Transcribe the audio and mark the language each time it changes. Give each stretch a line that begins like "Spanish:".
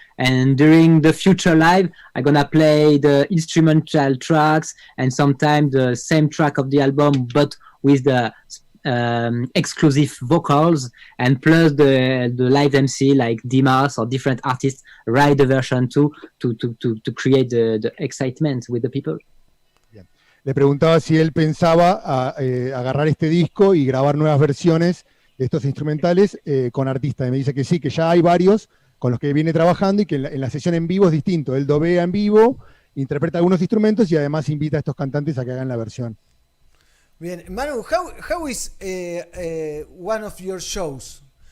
English: And during the future live, I'm gonna play the instrumental tracks and sometimes the same track of the album, but with the exclusive vocals, and plus the live MC like Dimas or different artists write the version too to create the excitement with the people.
Spanish: Bien. Le preguntaba si él pensaba agarrar este disco y grabar nuevas versiones de estos instrumentales con artistas. Y me dice que sí, que ya hay varios con los que viene trabajando y que en la sesión en vivo es distinto. Él dobea en vivo, interpreta algunos instrumentos y además invita a estos cantantes a que hagan la versión.
English: Bien, Manu, how is one of your shows?